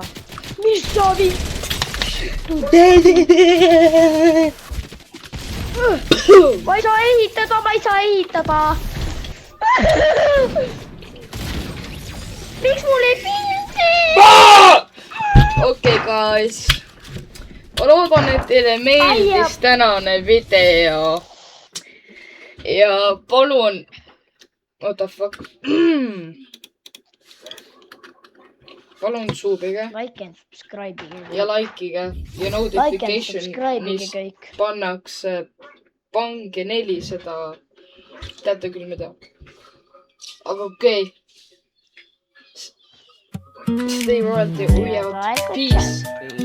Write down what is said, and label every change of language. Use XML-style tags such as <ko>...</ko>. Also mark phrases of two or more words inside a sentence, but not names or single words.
<et>mis sa ma ei saa ehitada , ma ei saa ehitada . miks mul ei pildi ?</et> <en>okei , guys .</en> <et>ma loodan , et teile meeldis tänane video . ja palun .</et> <en>What the fuck ?</en> <et>palun suubige</et> <en>like and subscribe'ige .</en> <et>ja likeige ja</et> <en>like and notification , subscribe'ige</en> <et>mis kõik . pannakse , pange 400 . teate küll , mida . aga okei .</et> <en>Stay royalty , we out , peace .</en>